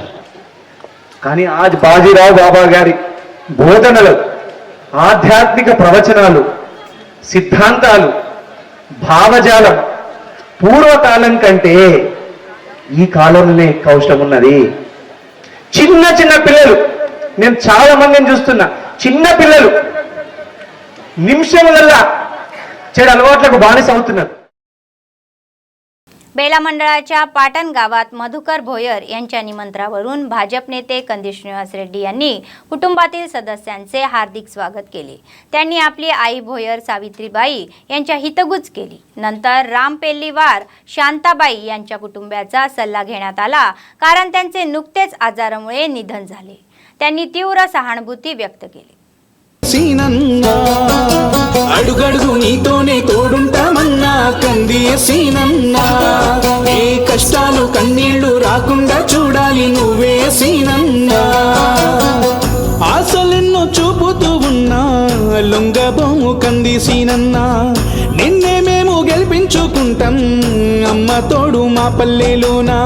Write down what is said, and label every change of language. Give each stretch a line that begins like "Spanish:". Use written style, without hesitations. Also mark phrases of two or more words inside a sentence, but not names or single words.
Telugu: కానీ ఆ బాజీరావు బాబా గారి బోధనలు, ఆధ్యాత్మిక ప్రవచనాలు, సిద్ధాంతాలు, భావజాలం పూర్వకాలం కంటే ఈ కాలంలోనే ఎక్కువ అవసరం ఉన్నది. చిన్న చిన్న పిల్లలు, నేను చాలా మందిని చూస్తున్నా, చిన్న పిల్లలు निमिषाला చెడు అలవాట్లకు బానిస అవుతున్నారు.
Marathi: बेला मंडळाच्या पाटण गावात मधुकर भोयर यांच्या निमंत्रणावरून भाजप नेते कंदी श्रीनिवास रेड्डी यांनी कुटुंबातील सदस्यांचे हार्दिक स्वागत केले. त्यांनी आपली आई भोयर सावित्रीबाई यांच्या हितगुज केली. नंतर राम पेल्लीवार शांताबाई यांच्या कुटुंबाचा सल्ला घेण्यात आला, कारण त्यांचे नुकतेच आजारामुळे निधन झाले. त्यांनी तीव्र सहानुभूती व्यक्त केली.
Telugu: సీనన్నా అడుగడుగు నీతోనే తోడుంటామన్నా కందియ సీనన్నా, ఏ కష్టాలు కన్నీళ్లు రాకుండా చూడాలి నువ్వే సీనన్నా. ఆశలెన్నో చూపుతూ ఉన్నా లొంగబోము కంది సీనన్నా, నిన్నే మేము గెలిపించుకుంటాం అమ్మ తోడు మా పల్లెలోనా.